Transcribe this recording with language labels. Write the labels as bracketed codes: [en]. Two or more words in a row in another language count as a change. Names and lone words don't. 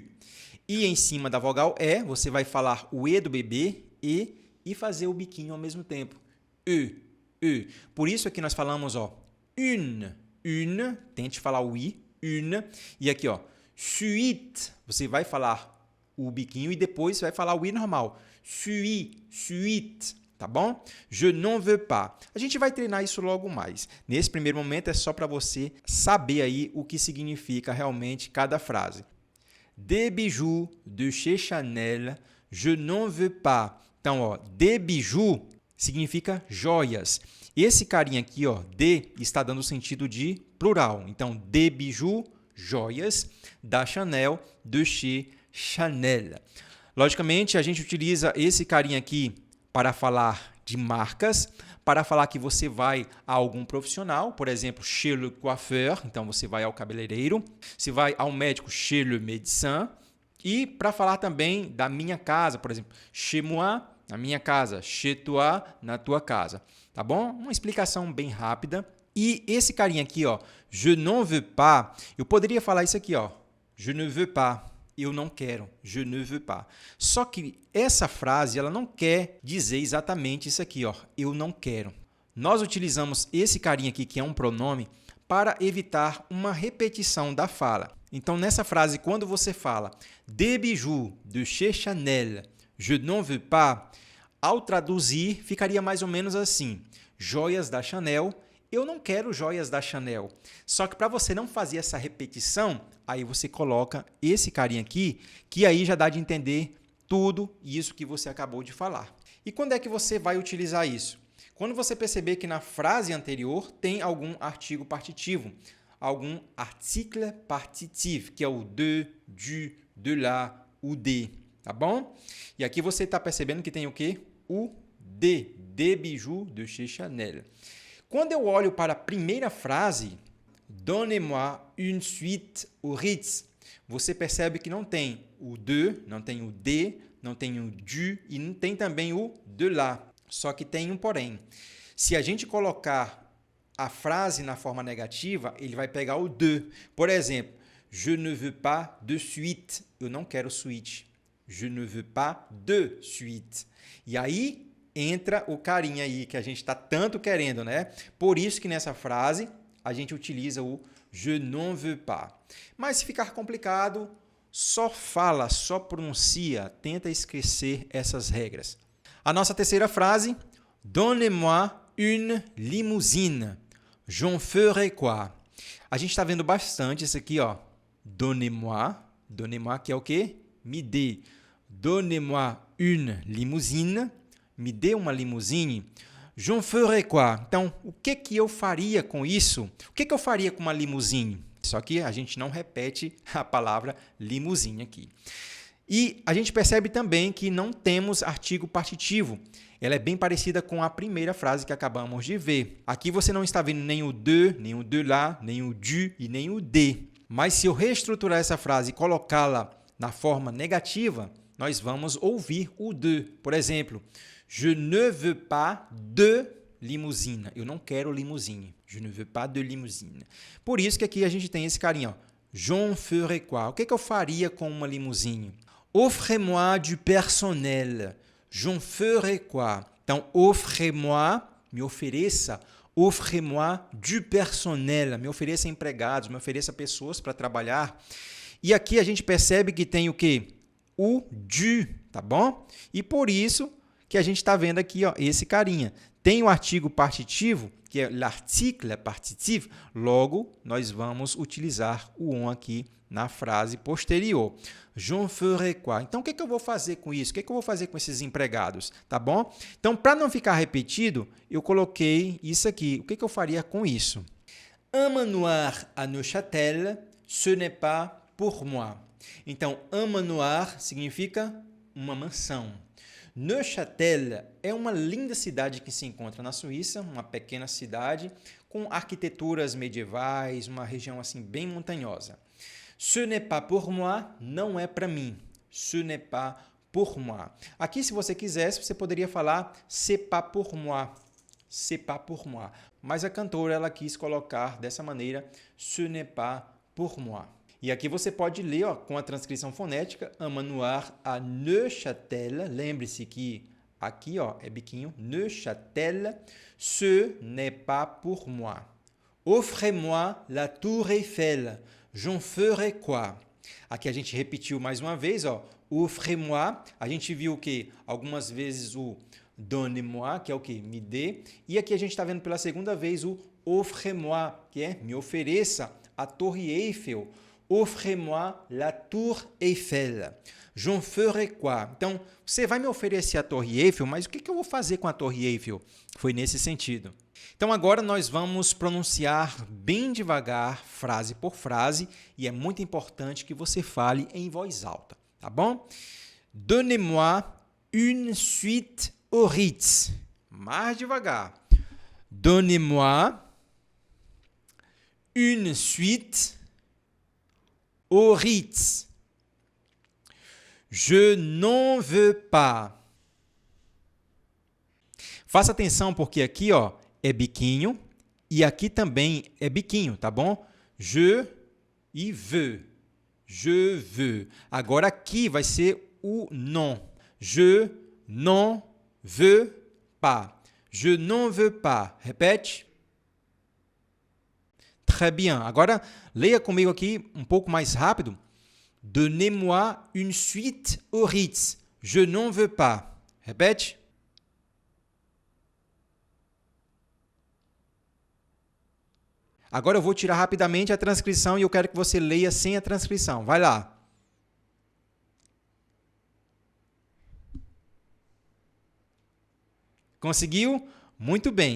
[pt] E em cima da vogal E, você vai falar o E do bebê, e fazer o biquinho ao mesmo tempo. U, U. Por isso aqui nós falamos, ó, une, tente falar o I, une, e aqui, ó, suite, você vai falar o biquinho e depois vai falar o I normal, suite, tá bom? [fr] Je n'en veux pas. [pt] A gente vai treinar isso logo mais. Nesse primeiro momento é só para você saber aí o que significa realmente cada frase. [fr] Des bijoux de chez Chanel, je n'en veux pas. [pt] Então, ó, [fr] des bijoux [pt] significa joias. Esse carinha aqui, ó, de, está dando sentido de plural. Então, [fr] de bijoux, [pt] joias, da Chanel, [fr] de chez Chanel. [pt] Logicamente, a gente utiliza esse carinha aqui para falar de marcas, para falar que você vai a algum profissional, por exemplo, [fr] chez le coiffeur, [pt] então você vai ao cabeleireiro, você vai ao médico, [fr] chez le médecin, [pt] e para falar também da minha casa, por exemplo, [fr] chez moi, [pt] na minha casa, [fr] chez toi, [pt] na tua casa. Tá bom? Uma explicação bem rápida. E esse carinha aqui, ó, [fr] je n'en veux pas, [pt] eu poderia falar isso aqui, ó, [fr] je ne veux pas, [pt] eu não quero, [fr] je ne veux pas. [pt] Só que essa frase, ela não quer dizer exatamente isso aqui, ó, eu não quero. Nós utilizamos esse carinha aqui, que é um pronome, para evitar uma repetição da fala. Então, nessa frase, quando você fala [fr] des bijoux de chez Chanel, je n'en veux pas, [pt] ao traduzir, ficaria mais ou menos assim, joias da Chanel, eu não quero joias da Chanel. Só que para você não fazer essa repetição, aí você coloca esse carinha aqui, que aí já dá de entender tudo isso que você acabou de falar. E quando é que você vai utilizar isso? Quando você perceber que na frase anterior tem algum artigo partitivo, algum [fr] article partitif, [pt] que é o [fr] de, du, de la, [pt] o de, tá bom? E aqui você está percebendo que tem o quê? O de, [fr] des bijoux de chez Chanel. [pt] Quando eu olho para a primeira frase, [fr] donnez-moi une suite au Ritz, [pt] você percebe que não tem o de, não tem o de, não tem o du e não tem também o [fr] de lá. [pt] Só que tem um porém. Se a gente colocar a frase na forma negativa, ele vai pegar o de. Por exemplo, [fr] je ne veux pas de suite. [pt] Eu não quero suite. [fr] Je ne veux pas de suite. [pt] E aí entra o carinha aí que a gente está tanto querendo, né? Por isso que nessa frase a gente utiliza o [fr] je n'en veux pas. [pt] Mas se ficar complicado, só fala, só pronuncia, tenta esquecer essas regras. A nossa terceira frase, [fr] donnez-moi une limousine. J'en ferai quoi? [pt] A gente está vendo bastante isso aqui, ó. [fr] Donnez-moi, donnez-moi [pt] que é o quê? Me dê. [fr] Donnez-moi une limousine. [pt] Me dê uma limusine, [fr] j'en ferai quoi? [pt] Então, o que eu faria com isso? O que eu faria com uma limusine? Só que a gente não repete a palavra limusine aqui. E a gente percebe também que não temos artigo partitivo. Ela é bem parecida com a primeira frase que acabamos de ver. Aqui você não está vendo nem o de, nem o [fr] de lá, [pt] nem o du e nem o de. Mas se eu reestruturar essa frase e colocá-la na forma negativa, nós vamos ouvir o de. Por exemplo, [fr] je ne veux pas de limousine. [pt] Eu não quero limusine. [fr] Je ne veux pas de limousine. [pt] Por isso que aqui a gente tem esse carinha. [fr] J'en ferai quoi? [pt] O que eu faria com uma limusine? [fr] Offrez-moi du personnel. J'en ferai quoi? [pt] Então, offrez-moi, me ofereça. [fr] Offrez-moi du personnel. [pt] Me ofereça empregados, me ofereça pessoas para trabalhar. E aqui a gente percebe que tem o quê? O du, tá bom? E por isso que a gente está vendo aqui, ó, esse carinha. Tem o artigo partitivo, que é [fr] l'article partitif, [pt] logo nós vamos utilizar o on aqui na frase posterior. [fr] J'en ferai quoi? [pt] Então, o que eu vou fazer com isso? O que eu vou fazer com esses empregados? Tá bom? Então, para não ficar repetido, eu coloquei isso aqui. O que eu faria com isso? [fr] Un manoir à Neuchâtel, ce n'est pas pour moi. [pt] Então, un manoir significa uma mansão. Neuchâtel é uma linda cidade que se encontra na Suíça, uma pequena cidade com arquiteturas medievais, uma região assim bem montanhosa. [fr] Ce n'est pas pour moi [pt] não é para mim. [fr] Ce n'est pas pour moi. [pt] Aqui, se você quisesse, você poderia falar [fr] c'est pas pour moi. C'est pas pour moi. [pt] Mas a cantora ela quis colocar dessa maneira [fr] ce n'est pas pour moi. [pt] E aqui você pode ler, ó, com a transcrição fonética, [fr] un manoir à Neuchâtel. [pt] Lembre-se que aqui, ó, é biquinho, [fr] Neuchâtel, ce n'est pas pour moi. Offrez-moi la tour Eiffel, j'en ferai quoi? [pt] Aqui a gente repetiu mais uma vez, ó, [fr] offrez-moi. [pt] A gente viu o quê? Algumas vezes o donnez-moi, que é o quê? Me dê. E aqui a gente está vendo pela segunda vez o offrez-moi, que é me ofereça a Torre Eiffel. [fr] Offrez-moi la tour Eiffel. J'en ferai quoi? [pt] Então, você vai me oferecer a Torre Eiffel, mas o que eu vou fazer com a Torre Eiffel? Foi nesse sentido. Então, agora nós vamos pronunciar bem devagar, frase por frase, e é muito importante que você fale em voz alta, tá bom? [fr] Donnez-moi une suite au Ritz. [pt] Mais devagar. [fr] Donnez-moi une suite au Ritz. Je n'en veux pas. [pt] Faça atenção porque aqui, ó, é biquinho e aqui também é biquinho, tá bom? [fr] Je e veux. Je veux. [pt] Agora aqui vai ser o non. [fr] Je n'en veux pas. Je n'en veux pas. Repete. Très bien. [pt] Agora, leia comigo aqui um pouco mais rápido. [fr] Donnez-moi une suite au Ritz. Je n'en veux pas. [pt] Repete. Agora eu vou tirar rapidamente a transcrição e eu quero que você leia sem a transcrição. Vai lá. Conseguiu? Muito bem.